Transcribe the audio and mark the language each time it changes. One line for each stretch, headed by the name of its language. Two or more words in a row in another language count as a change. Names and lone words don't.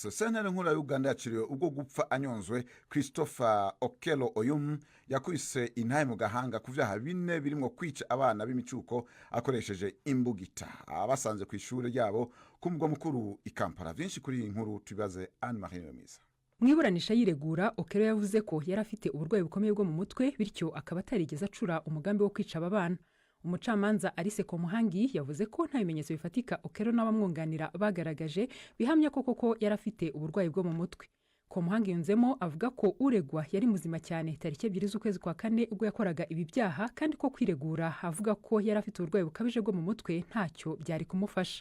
Rundi: Sentare nkuru ya Uganda yaciriwe ubwo gupfa anyonzwe Christopher Okello Oyum yakubise intahe mu gahanga ku vyaha 4 birimo kwica abana b'imicuko akoresheje imbugita abasanze ku ishuri ryabo ku mugwa mukuru i Kampala. Vyinshi kuri iyi nkuru tubibaze Anne Marie Mwiza. Mwiburanisha yiregura Okello yavuze ko yari afite uburwayi bukomeye bwo mu mutwe bityo akaba atarigeze acura umugambi wo kwica aba bana. Umucamanza Alice Komuhangi yavuze ko nta bimenyetso bifatika Okello n'abamwunganira bagaragaje bihamya ko koko yari afite uburwayi bwo mu mutwe. Komuhangi yunzemo avuga ko uregwa yari muzima cyane tariki 2 z'ukwezi kwa 4 ubwo yakoraga ibi byaha kandi ko kwiregura avuga ko yari afite uburwayi bukabije bwo mu mutwe ntacyo byari kumufasha.